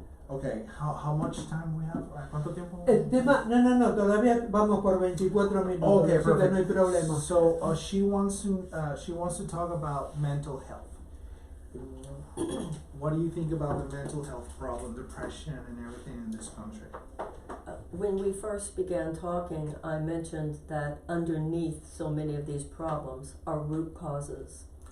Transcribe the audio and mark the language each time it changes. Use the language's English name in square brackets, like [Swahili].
[English] Okay, how much time we have? [Spanish] ¿Cuánto tiempo? El tema, no, todavía vamos por 24 minutos, [English] Okay, [Spanish] así que [English] perfect. [Spanish] no hay problema. [English] So she wants to talk about mental health. What do you think about the mental health problem, depression, and everything in this country? When we first began talking, I mentioned that underneath so many of these problems are root causes.